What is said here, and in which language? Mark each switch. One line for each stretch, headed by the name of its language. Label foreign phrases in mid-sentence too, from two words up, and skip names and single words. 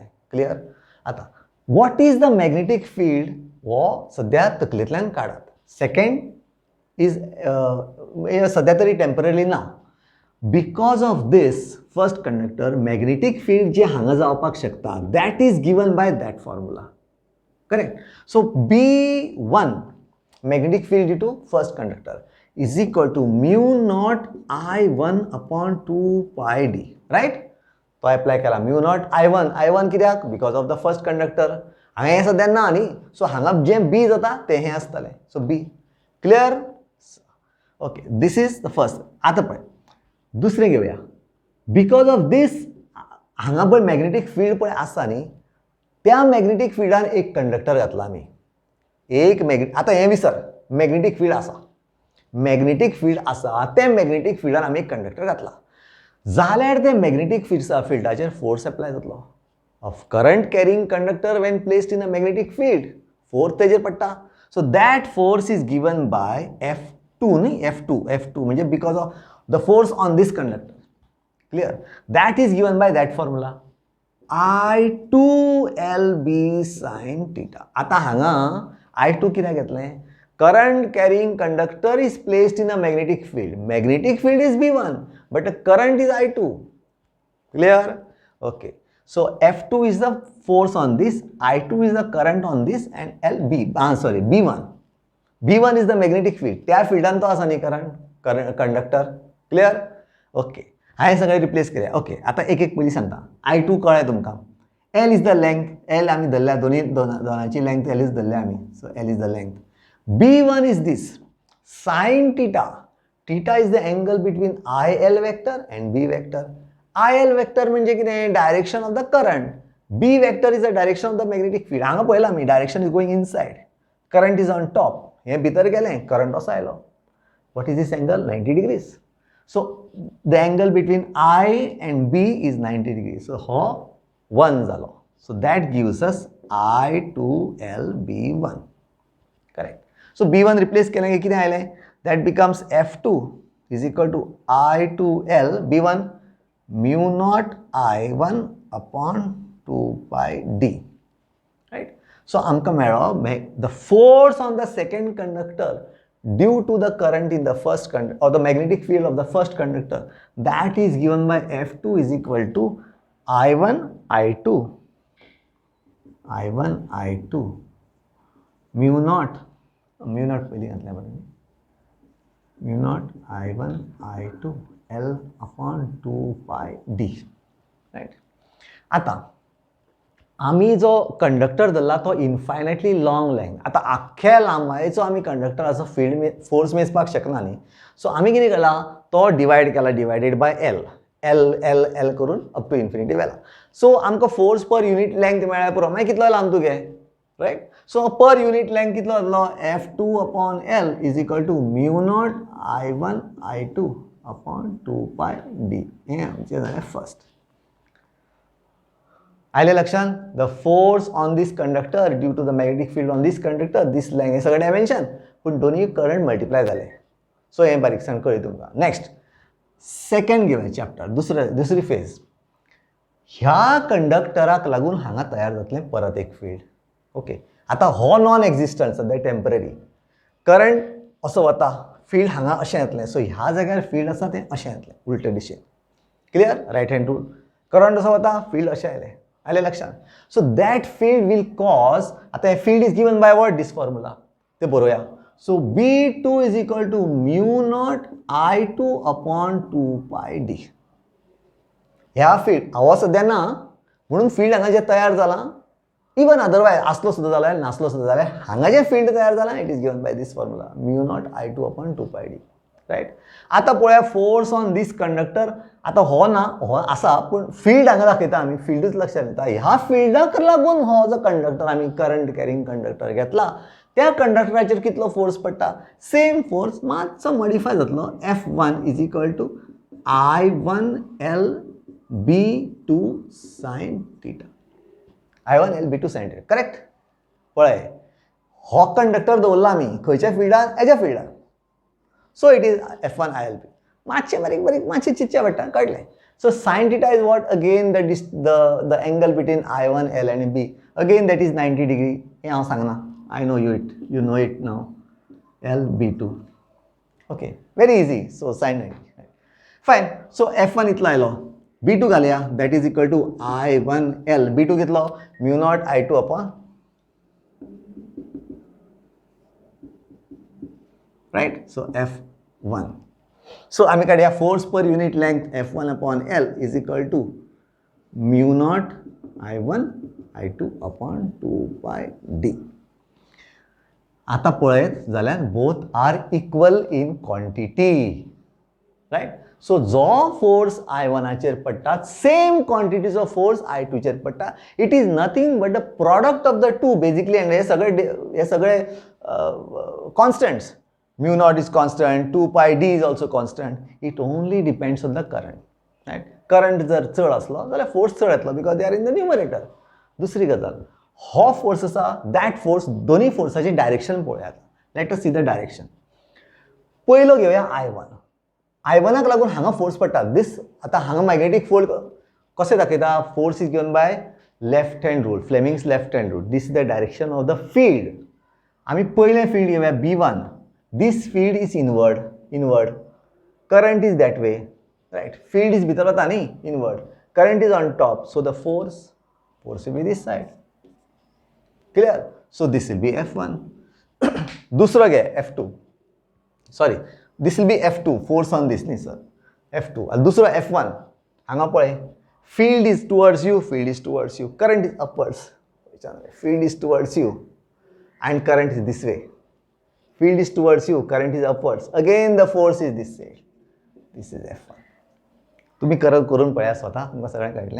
Konkani: क्लियर. आतां
English: what is the magnetic field
Konkani: हो सद्या तकलेंतल्यान काडात.
English: second is
Konkani: सद्या तरी टेम्पररी ना.
English: because of this first conductor magnetic field
Konkani: जे हांगा जावपाक शकता
English: that is given by that formula. correct. so B1 magnetic field due to first conductor is equal to μ0 I1 upon 2 pi d. right.
Konkani: तो एप्लाय केला μ0 I1 कित्याक
English: because of the first conductor.
Konkani: हांगा हें सद्या ना न्ही. सो हांगा जें B जाता तें हें आसतलें.
English: so B. clear. okay. this is the first.
Konkani: आतां पळय दुसरें घेवया.
English: because of this
Konkani: हांगा पळय
English: magnetic field
Konkani: पळय आसा न्ही त्या मॅग्नेटीक फील्डान एक कंडक्टर घातला आमी. एक आतां हें विसर
English: magnetic field
Konkani: आसा.
English: magnetic field
Konkani: आसा ते मॅग्नेटीक फील्डान आमी एक कंडक्टर घातला जाल्यार ते मॅग्नेटीक फिल्डाचेर फोर्स एप्लाय जातलो.
English: of current carrying conductor when placed in a magnetic field force
Konkani: तेजेर पडटा.
English: so that force is given by F2 न्ही. F2 म्हणजे because of the force on this conductor. clear. that is given by that formula I2LB sin theta.
Konkani: आतां हांगा I2 कित्याक घेतलें.
English: current carrying conductor is placed in a magnetic field. magnetic field is B1 but the current is I2. Clear. Okay. So F2 is the force on this, I2 is the current on this and B1. B1 is the magnetic field.
Konkani: त्या फिल्डान तो आसा न्ही
English: current conductor. clear. okay.
Konkani: हांवें सगळें रिप्लेस केलें. ओके. आतां एक पयलीं सांगता. I2 कळ्ळें तुमकां.
English: L is the length.
Konkani: L आमी धरल्या दोनांची लेंथ L इज धरल्या आमी.
English: सो L is the length. B1 is this sin theta. Theta is the angle between IL vector and B vector. IL vector
Konkani: म्हणजे कितें
English: direction of the current. B vector is the direction of the magnetic field.
Konkani: हांगा पळयलां आमी
English: direction is going inside. current is on top.
Konkani: हें भितर गेलें करंट असो आयलो.
English: what is this angle 90 degrees. so the angle between I and B is 90 degrees. सो
Konkani: हो 1 जालो.
English: so that gives us I2LB1. करेक्ट.
Konkani: सो B1 रिप्लेस केलें की कितें आयलें.
English: That becomes F2 is equal to I2L B1 μ0 I1 upon 2 pi d. Right. So
Konkani: आमकां मेळ्ळो
English: the force on the second conductor due to the current in the first conductor or the magnetic field of the first conductor that is given by F2 is equal to I1 I2 μ0
Konkani: पयलीं घातलें बरें.
English: μ0 I1 I2 L upon 2 pi d. right.
Konkani: आतां आमी जो कंडक्टर धरला तो
English: infinitely long length.
Konkani: आतां आख्ख्या लांबायेचो आमी कंडक्टराचो फील्ड फोर्स मेजपाक शकना न्ही. सो आमी कितें केलां तो डिवायड केला
English: divided by
Konkani: L करून
English: up to infinity
Konkani: व्हेला. सो आमकां
English: force per unit length
Konkani: मेळ्ळ्या पुरो. मागीर कितलो लांब तुगे.
English: right. so per unit length
Konkani: कितलो जातलो
English: F2 upon L is equal to μ0 I1 I2 upon 2 pi d.
Konkani: हें आमचें जालें फर्स्ट. आयलें लक्षान.
English: the force on this conductor due to the magnetic field on this conductor this length
Konkani: हें सगळें डायमेन्शन पूण दोनूय करंट मल्टिप्लाय जाले. सो हें बारीकसाण कळ्ळी तुमकां.
English: next second
Konkani: घेवया चॅप्टर. दुसरी फेज. ह्या कंडक्टराक लागून हांगा तयार जातलें परत एक फील्ड.
English: ओके.
Konkani: आतां हो
English: non existent
Konkani: सद्या टेम्पररी. करंट असो वता फील्ड हांगा अशें येतलें. सो ह्या जाग्यार फील्ड आसा तें अशें येतलें उलटे दिशेन.
English: clear. right hand rule.
Konkani: करंट असो वता फील्ड अशें आयलें लक्षान.
English: so that field will cause.
Konkani: आतां हें
English: field is given by what this formula
Konkani: तें बरोवया.
English: so B2 is equal to μ0 I2 upon 2 pi d.
Konkani: ह्या फील्ड हो सद्या ना म्हणून फील्ड हांगा जें तयार जालां
English: even otherwise
Konkani: आसलो सुद्दां जाल्यार नासलो सुद्दां जाल्यार हांगा जें फील्ड तयार जालां
English: it is given by this formula
Konkani: μ0 I2 upon 2 pi d. रायट. आतां पळोवया
English: force on this conductor.
Konkani: आतां हो ना हो आसा पूण फील्ड हांगा दाखयता आमी फील्डूच लक्षांत येता. ह्या फील्डाक लागून हो जो कंडक्टर आमी
English: current carrying conductor
Konkani: घेतला त्या कंडक्टराचेर कितलो फोर्स पडटा.
English: same force
Konkani: मातसो मॉडिफाय जातलो.
English: F1 is equal to I1L B2 sin theta. I1L B2 sin theta. करेक्ट?
Konkani: पळय, हो कंडक्टर दवरला आमी खंयच्या फिल्डान? हेच्या फिल्डान.
English: so it is
Konkani: F1 ILB. मातशें बारीक बारीक मातशें चिंतचें पडटा, कळटलें.
English: So sin theta is what? Again the angle between I1, L and B. Again that is 90 degree.
Konkani: हें हांव सांगना.
English: I know you it. You know it now. L B2. Okay, very easy. So sin 90. Fine. So F1
Konkani: इतलो आयलो. B2 घालया.
English: That is equal to I1L. B2 कितलो? mu naught I2 upon. Right? So F1. So
Konkani: आम्ही काढूया
English: force per unit length F1 upon L is equal to mu naught I1 I2 upon 2 pi D.
Konkani: आता पळयत जाल्यार
English: both are equal in quantity. Right? So
Konkani: जो force I1 चेर पडटा,
English: same quantities of force
Konkani: I2 चेर पडटा.
English: It is nothing but the product of the two basically, and
Konkani: हे सगळे
English: constants. Mu naught is constant, 2 pi D is also constant. It only depends on the current. Right? Current
Konkani: जर चड असलो जाल्यार
English: force
Konkani: चड येतलो
English: because they are in the numerator.
Konkani: दुसरी गजाल, हो force आसा,
English: that force,
Konkani: दोन्ही forceाची डायरेक्शन पळयात.
English: Let us see the direction.
Konkani: पयलो घेवया I1. I1 क लागून हांगा force पडटा. This आता हांगा
English: magnetic field
Konkani: कशें दाखयता?
English: Force is given by left hand rule, Fleming's left hand rule. This is the direction of the field. आम्ही पयले field घेवया B1. This field is inward. Current is that way, right? Field is
Konkani: भितर वता न्ही,
English: inward. Current is on top, so the force will be this side. Clear? So this will be F1.
Hindi: दूसरा क्या है?
English: F2. Sorry, this will be F2. Force on this, नहीं sir. F2.
Hindi: और दूसरा
English: F1.
Konkani: हांगा पळय.
English: Field is towards you. Current is upwards. Field is towards you, and current is this way. Field is towards you, current is upwards. Again the force is this side. This is F1.
Konkani: तुम्ही करून पळया स्वतः, तुमकां सगळ्यांक कळटलें.